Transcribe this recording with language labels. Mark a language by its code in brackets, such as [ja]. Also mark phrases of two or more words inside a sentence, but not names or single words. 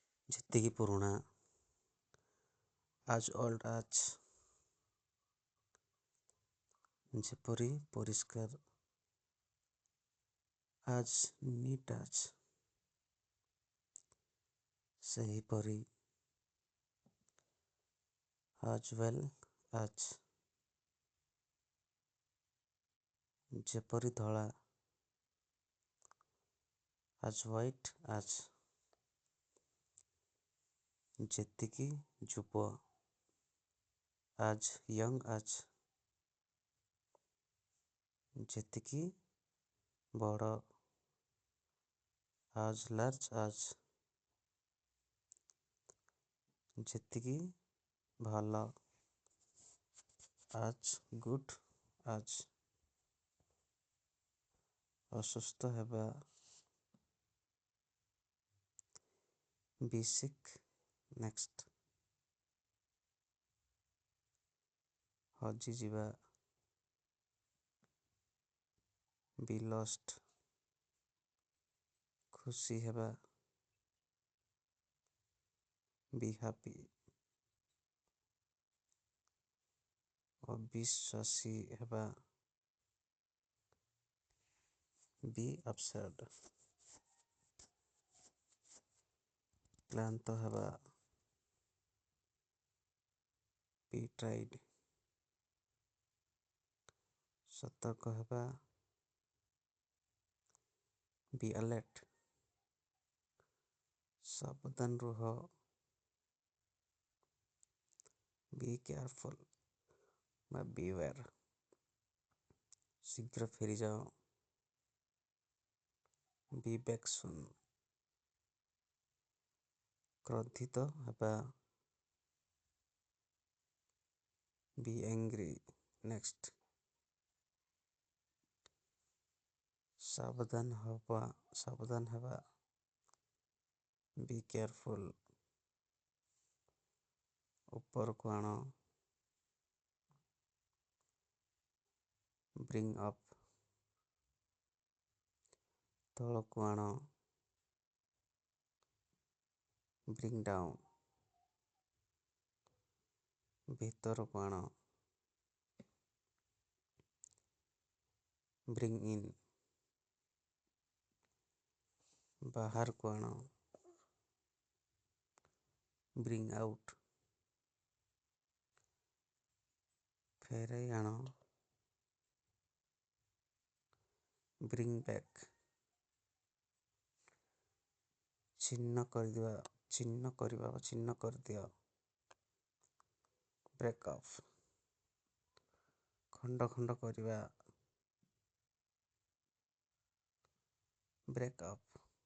[or] ଯେତିକି ପୁରୁଣା [en] as old as [or] ଯେପରି ପରିଷ୍କାର [en] as neat as ସେହିପରି as well as [or] ଯେପରି ଧଳା [en] as white as [or] ଯେତିକି ଯୁବ [en] as young as [or] ଯେତିକି ବଡ଼ [en] as large as [or] ଯେତିକି ଭଲ [en] as good as [or] ଅସୁସ୍ଥ ହେବା [en] be sick next [or] ହଜିଯିବା [en] be lost [or] ଖୁସି ହେବା [en] be happy [or] ଅବିଶ୍ୱାସୀ ହେବା [en] be absurd [or] କ୍ଳାନ୍ତ ହେବା [en] be tried [or] ସତର୍କ ହେବା [en] be alert [or] ସାବଧାନ ରୁହ [en] be careful ବା beware [or] ଶୀଘ୍ର ଫେରିଯାଅ [en] be back soon [or] କ୍ରୋଧିତ ହେବା [en] be angry next [or] ସାବଧାନ ହେବା [en] be careful [or] ଉପରକୁ ଆଣ [en] bring up [or] ତଳକୁ ଆଣ [en] bring down [or] ଭିତରକୁ ଆଣ [en] bring in [or] ବାହାରକୁ ଆଣ [en] bring out [or] ଫେରାଇ ଆଣ [en] bring back [or] ଛିନ୍ନ କରିଦିଅ [en] break off [or] ଖଣ୍ଡ ଖଣ୍ଡ କରିବା [en] break up